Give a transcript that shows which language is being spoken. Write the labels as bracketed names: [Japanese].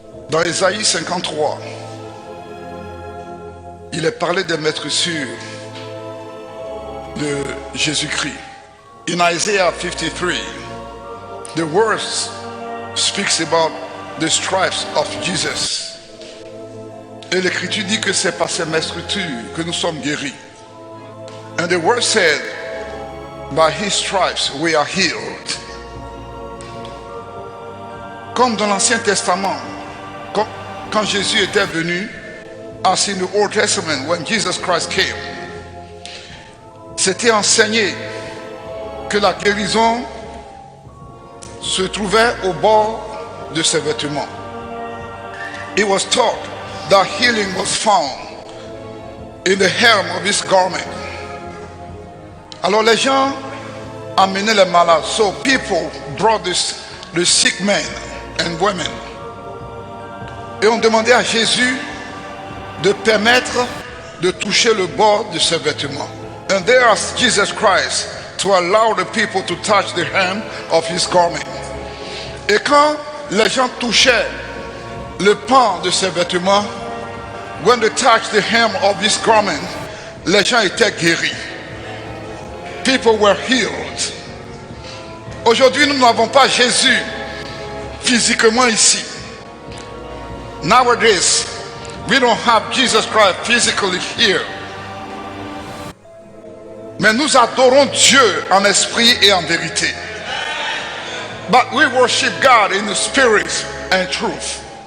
[French] Dans Ésaïe 53, il est parlé des maîtres sûrs de Jésus-Christ. [English] In Isaiah 53, the verse speaks about the stripes of Jesus. [French] Et l'Écriture dit que c'est par ces maîtres sûrs que nous sommes guéris. [English] And the word said, by his stripes we are healed. [French] Comme dans l'Ancien Testament, quand Jésus était venu, [English] as in the Old Testament, when Jesus Christ came, [French] c'était enseigné que la guérison se trouvait au bord de ses vêtements. [English] It was taught that healing was found in the hem of his garment. [French] Alors les gens amenaient les malades. [English] So people brought the sick men and women. [French] Et on demandait à Jésus de permettre de toucher le bord de ses vêtements. [English] And they asked Jesus Christ to allow the people to touch the hem of his garment. [French] Et quand les gens touchaient le pan de ses vêtements, [English] when they touched the hem of his garment, [French] les gens étaient guéris. [English] People were healed. [French] Aujourd'hui, nous n'avons pas Jésus physiquement ici. [English] Nowadays, we don't have Jesus Christ physically here. [French] Mais nous adorons Dieu en esprit et en vérité. [English] But we worship God in the spirit and truth.